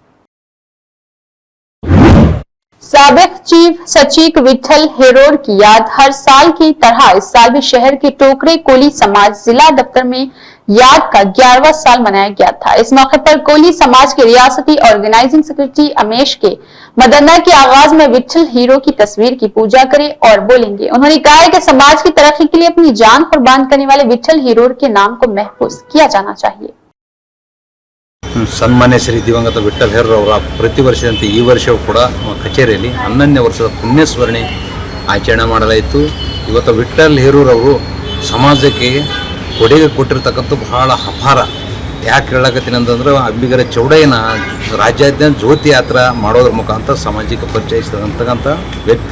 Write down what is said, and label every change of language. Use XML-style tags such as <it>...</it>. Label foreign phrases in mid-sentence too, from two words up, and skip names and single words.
<ur>سابق چیف سچیو وٹھل ہیرور کی یاد ہر سال کی طرح اس سال بھی شہر کے ٹوکرے کولی سماج ضلع دفتر میں یاد کا 11واں سال منایا گیا تھا. اس موقع پر کولی سماج کے ریاستی</ur> <en>organizing secretary</en> <ur>امیش کے مدنا کے آغاز میں وٹھل ہیرو کی تصویر کی پوجا کرے اور بولیں گے. انہوں نے کہا ہے کہ سماج کی ترقی کے لیے اپنی جان قربان کرنے والے وٹھل ہیرو کے نام کو محفوظ کیا جانا چاہیے.</ur> <kn>ಸನ್ಮಾನ್ಯ ಶ್ರೀ ದಿವಂಗತ ವಿಠಲ್ ಹೆರ್ರ್ ಅವರ ಪ್ರತಿ ವರ್ಷದಂತೆ ಈ ವರ್ಷವೂ ಕೂಡ ಕಚೇರಿಯಲ್ಲಿ 11ನೇ ವರ್ಷದ ಪುಣ್ಯಸ್ಮರಣೆ ಆಚರಣೆ ಮಾಡಲಾಯಿತು। ಇವತ್ತು ವಿಠಲ್ ಹೆರ್ರ್ ಅವರು ಸಮಾಜಕ್ಕೆ ಕೊಡುಗೆ ಕೊಟ್ಟಿರ್ತಕ್ಕಂಥ ಬಹಳ ಅಪಾರ। ಯಾಕೆ ಹೇಳಕತ್ತೀನಿ ಅಂತಂದ್ರೆ ಅಂಬಿಗರ ಚೌಡಯ್ಯನ ರಾಜ್ಯಾದ್ಯಂತ ಜ್ಯೋತಿ ಯಾತ್ರಾ ಮಾಡೋದ್ರ ಮುಖಾಂತರ ಸಮಾಜಕ್ಕೆ ಪರಿಚಯಿಸಿದಂತಕ್ಕಂಥ ವ್ಯಕ್ತಿ।</kn>